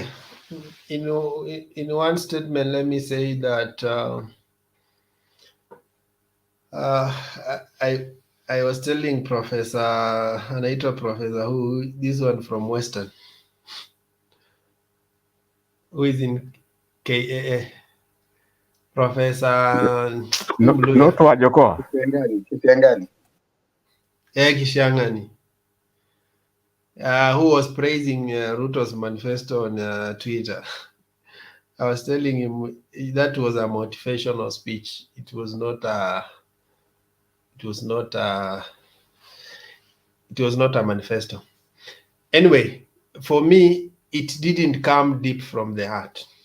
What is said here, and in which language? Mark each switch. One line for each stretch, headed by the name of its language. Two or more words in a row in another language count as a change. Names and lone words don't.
English: In one statement, let me say that I was telling Professor, Anaitwa Professor, who this one from Western, who is in KAA, Professor Not Wajokoa. Kisiangani. Kisiangani. who was praising Ruto's manifesto on Twitter. I was telling him that was a motivational speech. It was not a. It was not a. It was not a manifesto. Anyway, for me, it didn't come deep from the heart.